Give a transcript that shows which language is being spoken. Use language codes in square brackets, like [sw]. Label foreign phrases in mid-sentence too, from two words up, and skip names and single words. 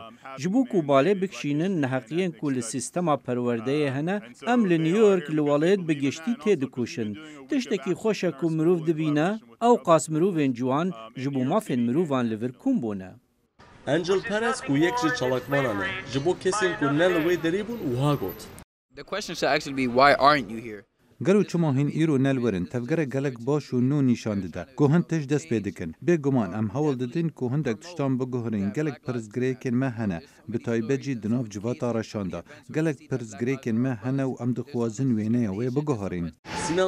[ku] Ji bo ku balê bikişînin neheqiyên ku li sîstema perwerdeyê hene em li New York li welêt bi giştî tê dikuşin. Tiştekî xweş e ku mirov dibîne ew qas mirovên ciwan ji bo mafên mirovan li vir kûm bûne. Angel Perez ku yek ji çalakvanan e ji bo kesên ku ne li wê derê bûn wiha got. [en] The question should actually be why aren't you here? [ku] Gelo çima hîn îro nelwerin tevgerek gelek baş û nû nîşan dide ku hin tişt dest pê dikin. Bêguman em hewl didin ku hindek tiştan biguherîn gelek pirsgirêkên me hene bi taybet jî di nav civata reşan de. Gelek pirsgirêkên me hene û em dixwazin wêneya wê biguherîn.